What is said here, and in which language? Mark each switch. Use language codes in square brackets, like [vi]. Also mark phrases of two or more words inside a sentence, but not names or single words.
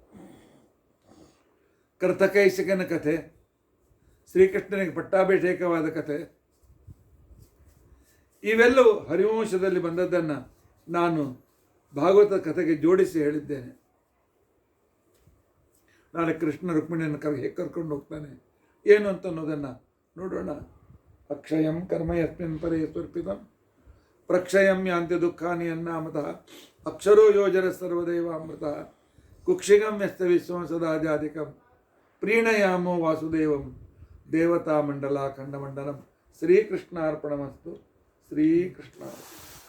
[kn] ಕರ್ತಕೈಸಿಕನ ಕಥೆ, ಶ್ರೀಕೃಷ್ಣನಿಗೆ ಪಟ್ಟಾಭಿಷೇಕವಾದ ಕಥೆ, ಇವೆಲ್ಲವೂ ಹರಿವಂಶದಲ್ಲಿ ಬಂದದ್ದನ್ನು ನಾನು ಭಾಗವತ ಕಥೆಗೆ ಜೋಡಿಸಿ ಹೇಳಿದ್ದೇನೆ. ನಾಳೆ ಕೃಷ್ಣ ರುಕ್ಮಿಣಿಯನ್ನು ಹೇಗೆ ಕರ್ಕೊಂಡು ಹೋಗ್ತಾನೆ ಏನು ಅಂತ ಅನ್ನೋದನ್ನು ನೋಡೋಣ. [sa] ಅಕ್ಷಯಂ ಕರ್ಮ ಯಸ್ಮಿನ್ ಪರೇ ಸ್ವರ್ಪಿತಂ ಪ್ರಕ್ಷಯಂ ಯಾಂತಿ ದುಃಖಾನಿ ಅನ್ನಾಮತಃ ಅಕ್ಷರೋ ಯೋಜರ ಸರ್ವದೇವಾಮೃತ ಕುಕ್ಷಿಗಂ ಯಸ್ತ ವಿಶ್ವಂ ಸದಾ ಜಾತಿಕಂ ಪ್ರೀಣಯಾಮೋ ವಾಸುದೇವಂ ದೇವತಾ ಮಂಡಲ ಖಂಡಮಂಡಲಂ. ಶ್ರೀಕೃಷ್ಣಾರ್ಪಣಮಸ್ತು. ಶ್ರೀಕೃಷ್ಣ.